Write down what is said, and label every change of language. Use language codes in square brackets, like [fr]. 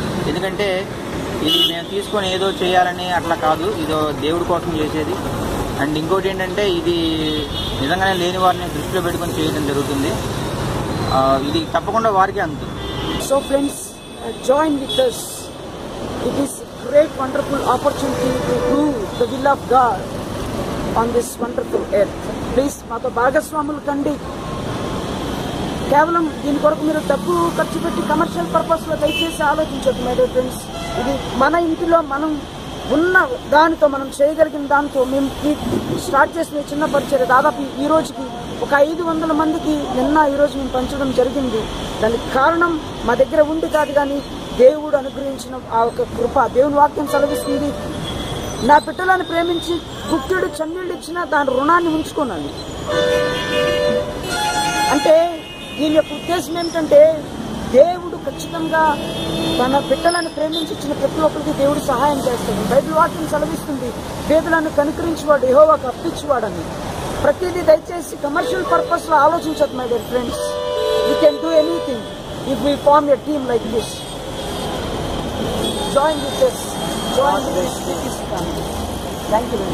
[te] ఎందుకంటే ఇది మేము తీసుకొని ఏదో చేయాలని అట్లా కాదు, ఇదో దేవుడి కోసం చేసేది. అండ్ ఇంకోటి ఏంటంటే ఇది నిజంగానే లేని వారిని దృష్టిలో పెట్టుకొని చేయడం జరుగుతుంది. ఇది తప్పకుండా వారికి అందుతుంది. [en] So friends, join with us. It is great wonderful opportunity to do the will of God on this wonderful earth. [te] Please మాతో భాగస్వాములు కండి. కేవలం దీని కొరకు మీరు డబ్బు ఖర్చు పెట్టి కమర్షియల్ పర్పస్లో దయచేసి ఆలోచించదు [en] My dear friends. [te] ఇది మన ఇంటిలో మనం ఉన్న దానితో, మనం చేయగలిగిన దానితో మేము స్టార్ట్ చేసిన చిన్న పరిచయం దాదాపు ఈ రోజుకి ఒక 500 మందికి ఈరోజు మేము పంచడం జరిగింది. దానికి కారణం మా దగ్గర ఉండి కాదు, కానీ దేవుడు అనుగ్రహించిన ఆ ఒక కృప. దేవుని వాక్యం సెలవిస్తుంది, నా బిడ్డలను ప్రేమించి గుక్కెడు చన్నీళ్ళు ఇచ్చినా దాని రుణాన్ని ఉంచుకున్నాను. అంటే దీని యొక్క ఉద్దేశం ఏమిటంటే దేవుడు ఖచ్చితంగా తన బిడ్డలను ప్రేమించి ఇచ్చిన ప్రతి ఒక్కరికి దేవుడు సహాయం చేస్తాడు. బైబిల్ వాక్యం సెలవిస్తుంది, పేదలను కనుకరించేవాడు యెహోవాకు అప్పించేవాడని. ప్రతిదీ దయచేసి కమర్షియల్ పర్పస్ లో ఆలోచించదు [en] My dear friends. We can do anything if we form a team like this. Join with us. Join this family. Thank you very much.